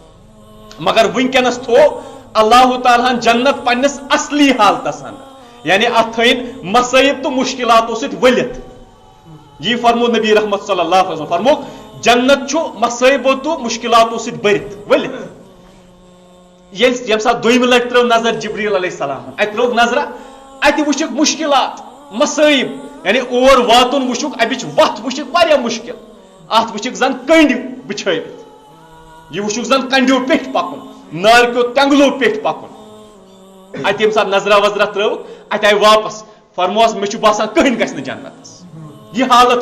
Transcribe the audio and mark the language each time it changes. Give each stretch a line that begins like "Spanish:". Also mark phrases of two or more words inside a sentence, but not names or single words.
Kashmiri: مگر وٕنکیٚنس تھوٚو اللہ تعالیٰ ہن جنت پننس اصلی حالتس اندر یعنی اتھ تھٲیِن مصٲیب تہٕ مشکلاتو سۭتۍ ؤلِتھ یی فرمو نبی رحمت
Arabic: صلی اللہ علیہ وسلم
Kashmiri: فرموک جنت چھو مصائبو تو مشکلاتو سۭتۍ بٔرِتھ ؤلِتھ ییٚمہِ ساتہٕ دوٚیمہِ لٹہِ ترٲو نظر
Arabic: جبریل علیہ السلام
Kashmiri: اتہِ ترٲوکھ نظرا اتہِ وٕچھکھ مشکلات مصائب یعنی اور واتُن وٕچھُکھ امِچ وتھ وٕچھکھ واریاہ مشکل اتھ وٕچھکھ زن کنڈِ بچھٲوِتھ یہ وٕچھُکھ زن کنڈیو پیٚٹھۍ پکُن نارکیو تینگلو پیٚٹھۍ پکُن اتہِ ییٚمہِ ساتہٕ نظرا وظرا ترٲوکھ اتہِ آیہِ واپس فرموس مےٚ چھُ باسان کٕہٕنۍ گژھِ نہٕ جنتس یہ حالت